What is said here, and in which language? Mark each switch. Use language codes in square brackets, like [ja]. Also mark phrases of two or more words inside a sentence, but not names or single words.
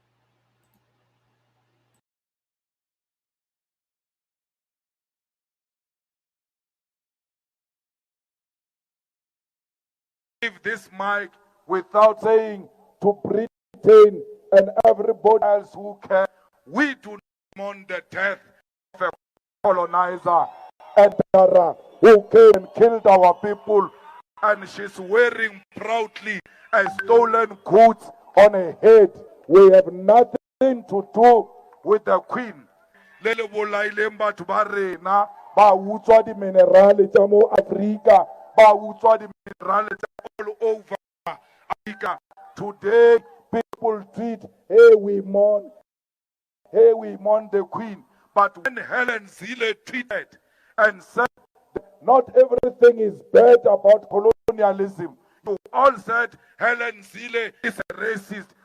[en] This mic without saying to Britain and everybody else who can, we do not mourn the death of a colonizer and who came and killed our people, and she's wearing proudly a stolen goods on her head. We have nothing to do with the queen. [tn] Lele bolailemba tubarena ba utswa di minerale tsa mo Africa, ba utswa di minerale [en] all over Africa. Today people treat, hey we mourn the queen. But when Helen Zille tweeted and said not everything is bad about colonialism, you all said Helen Zille is a racist.